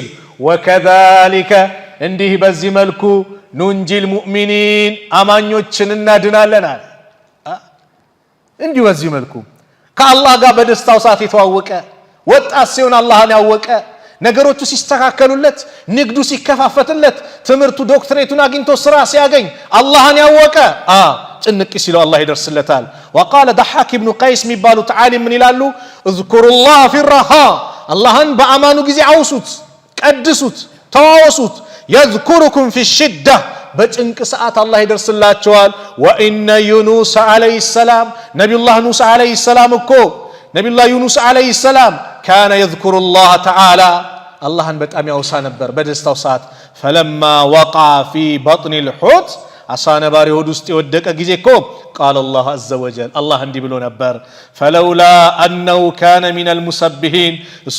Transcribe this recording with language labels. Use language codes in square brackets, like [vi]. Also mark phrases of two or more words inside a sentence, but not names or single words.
[am] ወከዛሊከ እንዲህ በዚህ መልኩ [ar] ننجي المؤمنين [am] አማኞችን እናድናለን አለ። እንዲሁ በዚህ መልኩ ከአላህ ጋር በደስታው ሰዓት የተዋወቀ ወጣት ሲሆን አላህን ያወቀ ነገሮቹ ሲስተካከሉለት ንግዱ ሲከፋፈትለት ትምህርቱ ዶክትሬቱን አግኝቶ ስራ ሲያገኝ አላህን ያወቀ ጭንቅ ሲለው አላህ ይደርስለታል። ወቃለ ضحاك بن قيس የሚባሉት ዓሊም ምን ይላሉ? [ar] اذكروا الله في الرخاء [am] አላህን በአማኑ ጊዜ አውሱት፣ ቀድሱት፣ ተዋወሱት። [ar] يذكركم في الشدة [am] በጭንቅ ሰዓት አላህ ይደርስላቸዋል። [ar] وإن يونس عليه السلام [am] ነቢዩላህ ኑስ [ar] عليه السلام [am] እኮ ነቢዩላህ ዩኑስ [ar] عليه السلام كان يذكر الله تعالى [am] አላህን በጣም ያውሳ ነበር በደስታው ሰዓት። [ar] فلما وقع في بطن الحوت [am] አሳ ነባሪ ሆድ ውስጥ የወደቀ ጊዜ እኮ [ar] قال الله عز وجل [am] አላህ እንዲህ ብሎ ነበር፣ [ar] فلولا أنه كان من المسبحين [am] እሱ